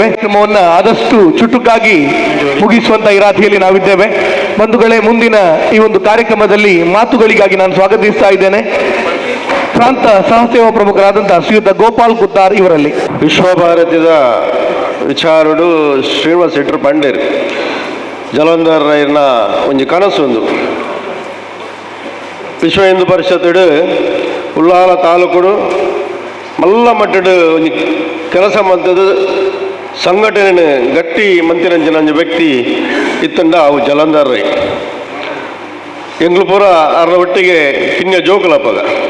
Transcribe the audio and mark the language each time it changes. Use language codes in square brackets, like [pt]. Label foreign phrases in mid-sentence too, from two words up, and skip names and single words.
[kn] ಕಾರ್ಯಕ್ರಮವನ್ನು ಆದಷ್ಟು ಚುಟುಕಾಗಿ ಮುಗಿಸುವಂತ ಇರಾದೆಯಲ್ಲಿ ನಾವಿದ್ದೇವೆ. ಬಂಧುಗಳೇ, ಮುಂದಿನ ಈ ಒಂದು ಕಾರ್ಯಕ್ರಮದಲ್ಲಿ ಮಾತುಗಳಿಗಾಗಿ ನಾನು ಸ್ವಾಗತಿಸ್ತಾ ಇದ್ದೇನೆ ಪ್ರಾಂತ ಸಹಸೇವಾ ಪ್ರಮುಖರಾದಂಥ ಶ್ರೀಯುತ ಗೋಪಾಲ್ ಕುತ್ತಾರ್ ಇವರಲ್ಲಿ. [tcy] ವಿಶ್ವಭಾರತದ ವಿಚಾರಡು ಶ್ರೀನಿವಾಸ ಶೆಟ್ಟರು ಪಂಡೇರು ಜಲಂಧರ್ ರೈರ್ನ ಒಂಜಿ ಕನಸು ಒಂದು ವಿಶ್ವ ಹಿಂದೂ ಪರಿಷತ್ತು ಉಳ್ಳಾಲ ತಾಲೂಕು ಮಲ್ಲ ಮಟ್ಟಡು ಒಂಜಿ ಕೆಲಸ ಮಂತದ ಸಂಘಟನೆ ಗಟ್ಟಿ ಮಂತಿರಂಜನ ವ್ಯಕ್ತಿ ಇತ್ತಂಡ ಅವು ಜಲಂಧರ್ ರೈ ಎಂಗ್ಲು ಪೂರ ಅರ್ರ ಒಟ್ಟಿಗೆ ಕಿನ್ಯ ಜೋಕುಲಪ್ಪಗ